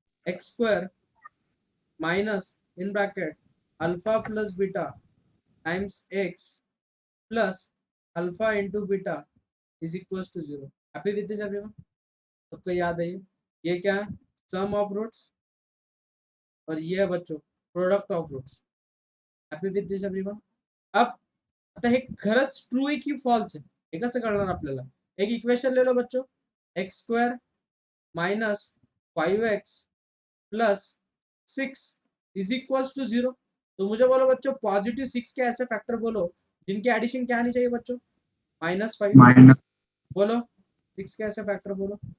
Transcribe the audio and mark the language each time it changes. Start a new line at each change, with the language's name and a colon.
English: X square minus in bracket alpha plus beta times x plus alpha into beta is equal to 0। Happy with this everyone?
Hindi: सबको याद है ये क्या है?
English: sum of roots,
Hindi: और ये है बच्चों
English: Product of roots. Happy with this everyone?
Marathi: अब आता हे खरंच ट्रू आहे की फॉल्स आहे हे कसं कळणार आपल्याला?
Hindi: एक इक्वेशन ले लो बच्चों,
English: X square minus 5x प्लस 6 is equals to 0।
Hindi: तो मुझे बोलो बच्चों पॉजिटिव 6 के ऐसे फैक्टर बोलो जिनकी एडिशन क्या आनी चाहिए बच्चों?
English: -5। Minus
Hindi: बोलो 6 के ऐसे फैक्टर बोलो।